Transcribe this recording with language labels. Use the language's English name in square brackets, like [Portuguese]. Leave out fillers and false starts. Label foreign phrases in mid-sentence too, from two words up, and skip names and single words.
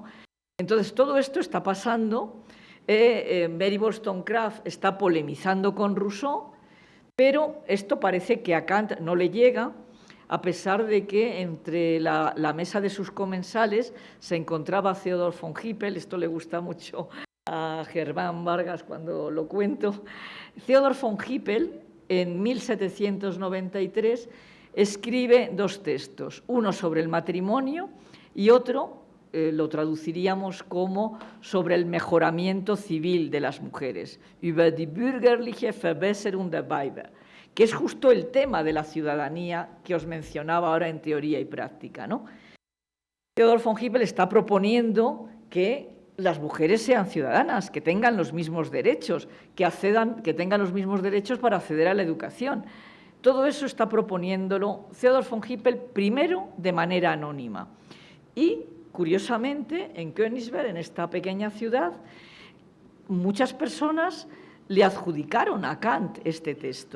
[Spanish] Entonces, todo esto está pasando. Mary Wollstonecraft está polemizando con Rousseau, pero esto parece que a Kant no le llega, a pesar de que entre la mesa de sus comensales se encontraba Theodor von Hippel. Esto le gusta mucho a Germán Vargas cuando lo cuento. Theodor von Hippel, en 1793, escribe dos textos, uno sobre el matrimonio y otro, lo traduciríamos como sobre el mejoramiento civil de las mujeres, [German] über die bürgerliche Verbesserung der Weiber, [Spanish] que es justo el tema de la ciudadanía que os mencionaba ahora en teoría y práctica, ¿no? Theodor von Hippel está proponiendo que las mujeres sean ciudadanas, que tengan los mismos derechos, que tengan los mismos derechos para acceder a la educación. Todo eso está proponiéndolo Theodor von Hippel primero de manera anónima. Y, curiosamente, en Königsberg, en esta pequeña ciudad, muchas personas le adjudicaron a Kant este texto.